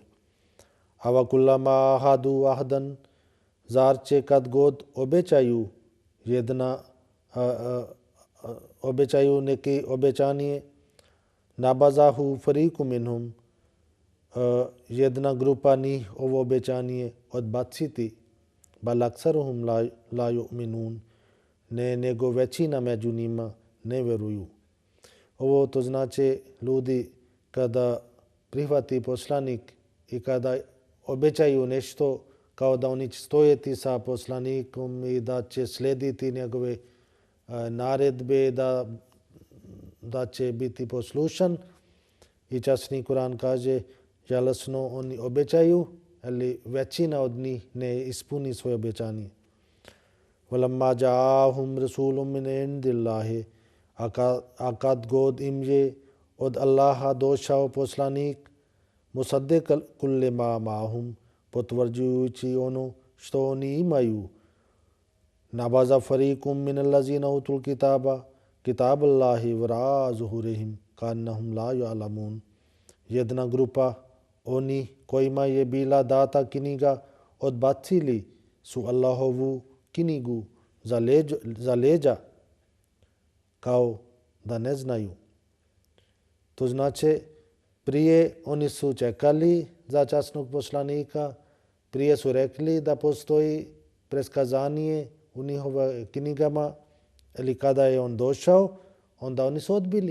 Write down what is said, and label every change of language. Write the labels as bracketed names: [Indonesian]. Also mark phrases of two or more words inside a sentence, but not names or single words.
[Arabic] أوكلما عاهدوا عهدا, [Bosnian] zar će kad god obećaju neki obećanje, [Arabic] نبذه فريق منهم, [Bosnian] jedna grupa njih ovo obećanje odbaciti, [Arabic] بل أكثرهم لا يؤمنون, [Bosnian] ne nego većina među njima ne vjeruju. Ovo to znači ljudi kada prihvati poslanik i kada obećaju nešto kao da oni će stojati sa poslanikom i da će slijediti njegove naredbe, da će biti poslušan. I časni Kur'an kaže, žalosno oni obećaju, ali većina od njih ne ispuni svoje obećanje. [Arabic] ولما جاءهم رسول من عند الله, [Bosnian] a kad god im je od Allaha došao poslanik, [Arabic] مصدق لما معهم, [Bosnian] potvrđujući ono što oni imaju, [Arabic] نبذ فريق من الذين أوتوا الكتاب كتاب الله وراء ظهورهم كأنهم لا يعلمون, [Bosnian] jedna grupa oni kojima je bila data knjiga odbacili su Allahovu knjigu za leđa kao da ne znaju. To znači prije oni su čekali za časnog poslanika, prije su rekli da postoji preskazanje u njihovim knjigama, ili kada je on došao, onda oni su odbili.